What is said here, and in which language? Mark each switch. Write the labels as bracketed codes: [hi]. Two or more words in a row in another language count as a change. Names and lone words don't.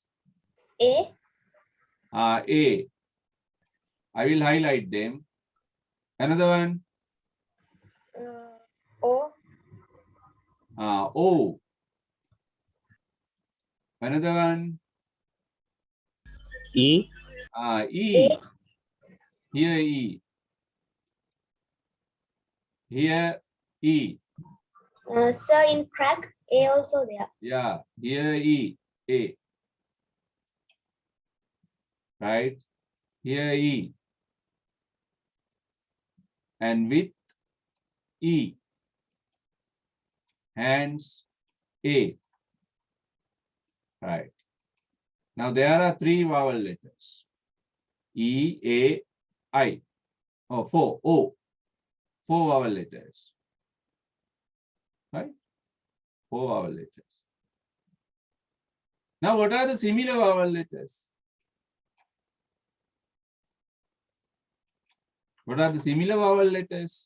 [en] A. A. I will highlight them. Another one. O. O. Another one. E. E. A. Here E. Here E. Sir, in crack, A also there. Yeah, here E. A. Right? Here E. And with E. Hands A. Right. Now there are 3 vowel letters. E, A, I. Oh, 4. O. 4 vowel letters. Right? 4 vowel letters. Now what are the similar vowel letters? What are the similar vowel letters?